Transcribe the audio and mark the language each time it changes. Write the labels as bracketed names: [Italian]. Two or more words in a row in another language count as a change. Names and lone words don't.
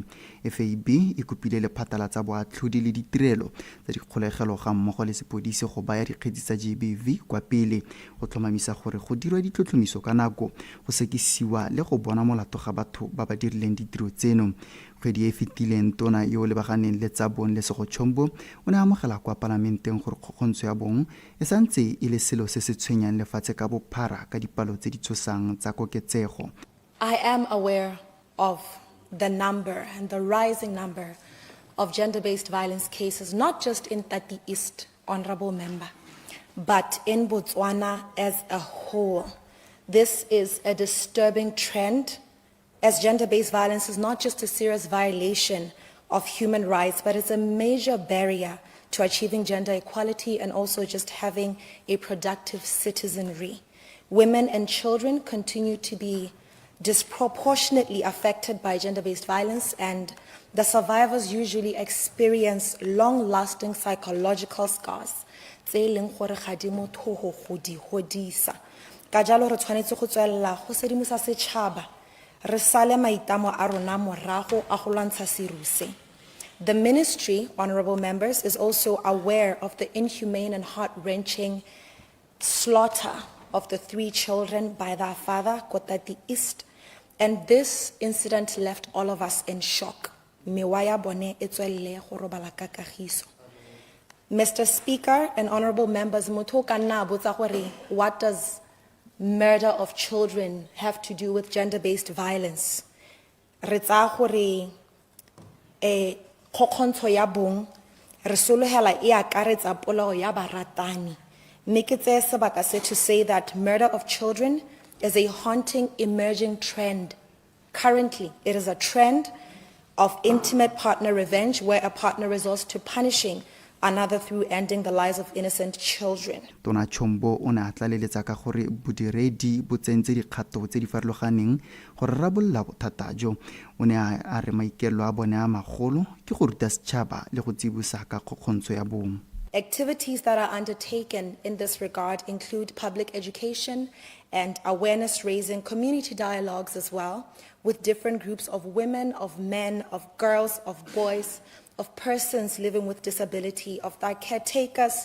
[Tswana] FAB e kopile lephata la tsa boatlhodi le ditirelo tsa dikgolegelo ga mmogo le sepodisi go baya dikgetse tsa GBV kwa pele go tlhomamisa gore go dirwa ditlhotlhomiso ka nako, go sekisiwa le go bona molato ga batho ba ba dirileng ditiro tseno. Kgwedi e fetileng tona yo lebaganeng le tsa bong Lesego Chombo o ne a amogela kwa palamenteng gore kgokgontsho ya bong e santse e le selo se se tshwenyang lefatshe ka bophara ka dipalo tse di tshosang tsa koketsego. [English] I am aware of the number and the rising number of gender-based violence cases, not just in Tati East, Honorable Member, but in Botswana as a whole. This is a disturbing trend, as gender-based violence is not just a serious violation of human rights, but it's a major barrier to achieving gender equality and also just having a productive citizenry. Women and children continue to be disproportionately affected by gender-based violence, and the survivors usually experience long-lasting psychological scars. [Tswana] Ka jalo re tshwanetse go tswelela go sedimosa setšhaba re sale maitamo a rona morago a go lwantsha seruse. [English] The ministry, honorable members, is also aware of the inhumane and heart-wrenching slaughter of the 3 children by their father, Kotati East, and this incident left all of us in shock. [Tswana] Mewaya bone e tswelele go robala ka kagiso. [English] Mr. Speaker and honorable members, [Tswana] motho ka nna a botsa gore [English] what does murder of children have to do with gender-based violence? [Tswana] Re tsa gore kgokgontsho ya bong re sologela e akaretsa polao ya baratani. Mme ke tseye sebaka se [English] to say that murder of children is a haunting emerging trend. Currently, it is a trend of intimate partner revenge where a partner resorts to punishing another through ending the lives of innocent children. [Tswana] Tona Chombo o ne a tlaleletsa ka gore bodiredi bo tsentse dikgato tse di farologaneng gore rabolla bothata jo. O ne a re maikelo a bone a magolo ke go ruta setšhaba le go tsibosa ka kgokgontsho ya bong. [English] Activities that are undertaken in this regard include public education and awareness raising, community dialogues as well, with different groups of women, of men, of girls, of boys, of persons living with disability, of their caretakers.